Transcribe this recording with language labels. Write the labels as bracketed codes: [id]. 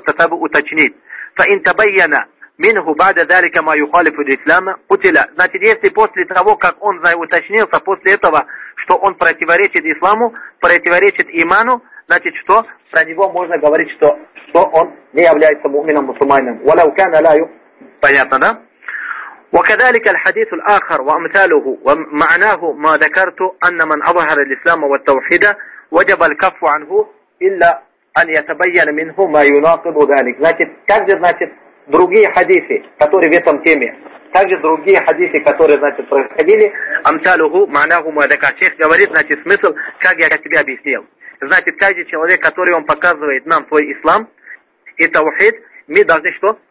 [ar] Тасаббут [ru] уточнить. [ar] فَإِنْ تَبَيَّنَ مِنْهُ بَعْدَ ذَلِكَ مَا يُخَالِفُ الْإِسْلَامَ قُتِلَ. [ru] Значит, если после того, как он уточнился, после этого, что он противоречит исламу, противоречит иману, значит, что? Про него можно говорить, что он не является муэмином мусульманином. [ar] وَلَوْ كَانَ لَايُ. [ru] Понятно, да? [ar] وكذلك الحديث الآخر وأمثاله ومعناه ما ذكرت أن من أظهر الإسلام والتوحيد وجب الكف عنه إلا أن يتبين منه ما يناقض ذلك. [ru] Значит, также, значит, другие хадисы, которые в этом теме, также другие хадисы, которые, значит, происходили, амталуху, манаху, муадакар. Шейх говорит, значит, смысл, как я тебе объяснил. Значит, каждый человек, который он показывает нам свой ислам и таухид, мы должны что?